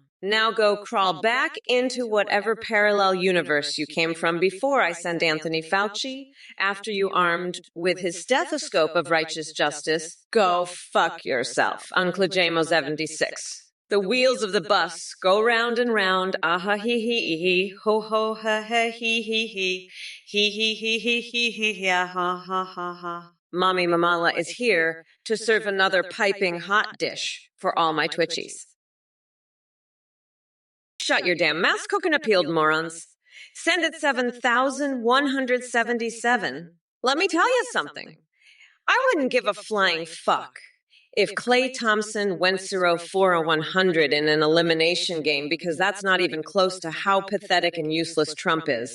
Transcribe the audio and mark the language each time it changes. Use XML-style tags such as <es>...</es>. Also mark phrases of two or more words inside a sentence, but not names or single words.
<en>Now go crawl back into whatever parallel universe you came from before I send Anthony Fauci after you armed with his stethoscope of righteous justice. Go fuck yourself, Uncle JMO76. The wheels of the bus go round and round, ah-ha, hee, ho, ho, ha, ha, hee, hee, ha, ha, ha, ha. Mommy Mamala is here to serve another piping hot dish for all my Twitchies. Shut your damn mouth, coconut-peeled morons. Send it 7,177. Let me tell you something. I wouldn't give a flying fuck if Klay Thompson went 0-4-100 in an elimination game, because that's not even close to how pathetic and useless Trump is.</en>